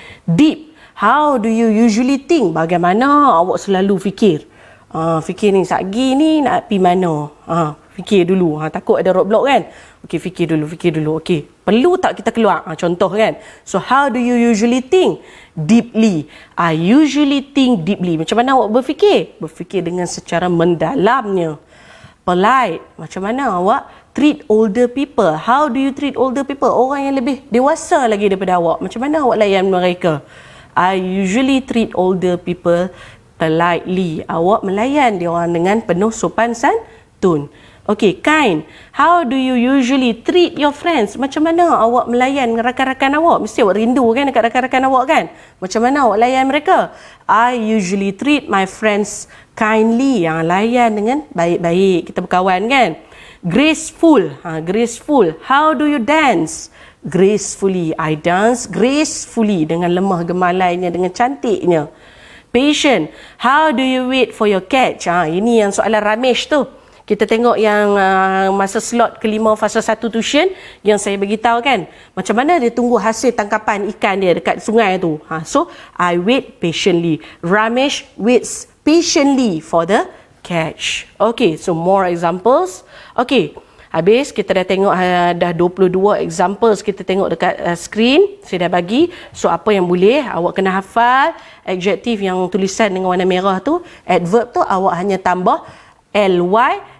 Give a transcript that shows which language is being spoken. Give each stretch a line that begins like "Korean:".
English: Deep, how do you usually think?
Malay: Bagaimana awak selalu fikir? Fikir ni, sagi ni nak pergi mana? Fikir dulu. Takut ada roadblock kan? Okey, fikir dulu. Okey, perlu tak kita keluar? Contoh kan?
English: So, how do you usually think? Deeply. I usually think deeply.
Malay: Macam mana awak berfikir? Berfikir dengan secara mendalamnya.
English: Polite.
Malay: Macam mana awak
English: treat older people? How do you treat older people?
Malay: Orang yang lebih dewasa lagi daripada awak. Macam mana awak layan mereka?
English: I usually treat older people politely.
Malay: Awak melayan dia orang dengan penuh sopan santun. Okey, kind.
English: How do you usually treat your friends?
Malay: Macam mana awak melayan rakan-rakan awak? Mesti awak rindu kan dekat rakan-rakan awak kan? Macam mana awak layan mereka?
English: I usually treat my friends kindly.
Malay: Layan dengan baik-baik. Kita berkawan kan?
English: Graceful. Graceful. How do you dance? Gracefully. I dance gracefully.
Malay: Dengan lemah gemalainya, dengan cantiknya.
English: Patient. How do you wait for your catch?
Malay: Ini yang soalan Ramesh tu. Kita tengok yang masa slot kelima fasa 1 tuition yang saya beritahu kan. Macam mana dia tunggu hasil tangkapan ikan dia dekat sungai tu.
English: So, I wait patiently. Ramesh waits patiently for the catch. Okay, so more examples.
Malay: Okay, habis kita dah tengok dah 22 examples kita tengok dekat screen. Saya dah bagi. So, apa yang boleh awak kena hafal. Adjektif yang tulisan dengan warna merah tu. Adverb tu awak hanya tambah ly.